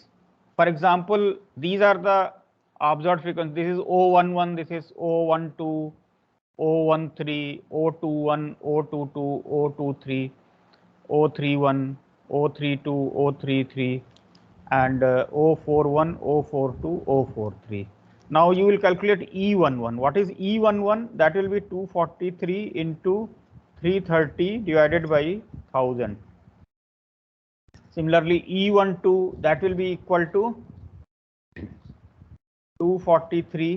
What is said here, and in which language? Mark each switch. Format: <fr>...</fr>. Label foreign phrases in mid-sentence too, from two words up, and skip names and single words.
<en>For example, these are the observed frequencies. This is O11, this is O12, O13, O21, O22, O23, O31, O32, O33, and O41, O42, O43. Now you will calculate E11. What is E11? That will be 243 into 330 divided by 1000. Similarly, E12, that will be equal to 243.</en>